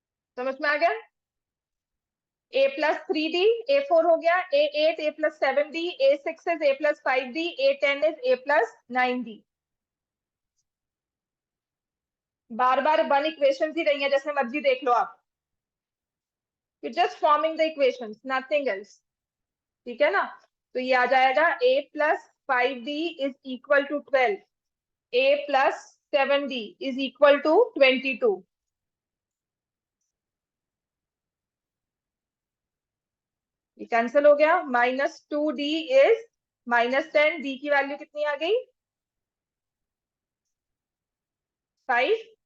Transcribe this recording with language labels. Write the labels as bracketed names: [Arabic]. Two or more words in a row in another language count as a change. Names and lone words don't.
[Hindi] समझ में आ गया? A+3D, A4 हो गया, [English] A8 A+7D, A6 is A+5D, A10 is A+9D। [Hindi] बार बार [English] one equation [Hindi] ही रही है, जैसे मर्जी देख लो आप। [English] You just forming the equations, nothing else. [Hindi] ठीक है ना? तो ये आ जाएगा A+5D [English] is equal to [Hindi] 12, A+7D [English] is equal to [Hindi] 22। ये कैंसिल हो गया। -2D इज -10, D की वैल्यू कितनी आ गई? 5।